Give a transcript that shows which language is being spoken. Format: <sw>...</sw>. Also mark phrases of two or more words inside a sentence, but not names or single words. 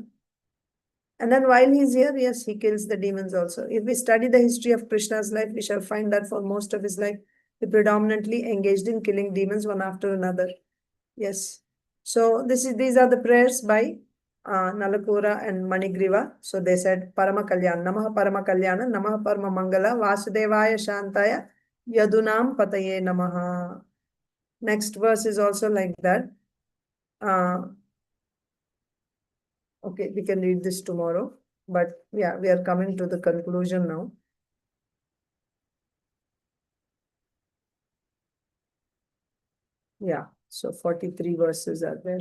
<en>And then while he's here, yes, he kills the demons also. If we study the history of Krishna's life, we shall find that for most of his life, he predominantly engaged in killing demons one after another. Yes. So these are the prayers by NALAKUVARA and MANIGRIVA. So they said</en> <sa>parama-kalyāṇa, namaḥ parama-kalyāṇa, namaḥ parama-maṅgala, vāsudevāya śāntāya, yadūnāṁ pataye namaḥ.</sa> <en>Next verse is also like that. Okay, we can read this tomorrow. But yeah, we are coming to the conclusion now. Yeah, so 43 verses are there.</en>